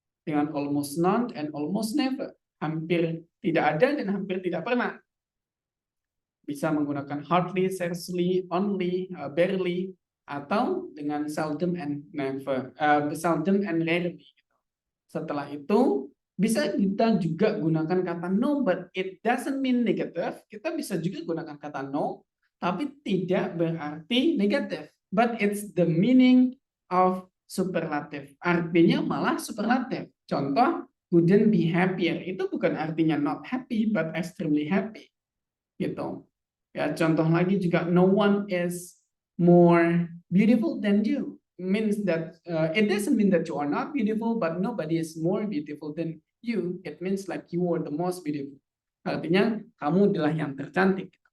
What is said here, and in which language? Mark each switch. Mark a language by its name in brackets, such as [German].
[English] Dengan almost none and almost never. [Indonesian] Hampir tidak ada dan hampir tidak pernah. Bisa menggunakan hardly, scarcely, only, barely, atau dengan seldom and never, seldom and rarely. Setelah itu bisa kita juga gunakan kata no, [English] but it doesn't mean negative. [Indonesian] Kita bisa juga gunakan kata no, tapi tidak berarti negatif. [English] But it's the meaning of superlative. [Indonesian] Artinya malah superlatif. Contoh, [English] couldn't be happier. [Indonesian] Itu bukan artinya [English] not happy, but extremely happy. Gitu. [Indonesian] Ya, contoh lagi juga [English] no one is more beautiful than you. Means that it doesn't mean that you are not beautiful, but nobody is more beautiful than you. It means like you are the most beautiful. [Indonesian] Artinya kamu adalah yang tercantik.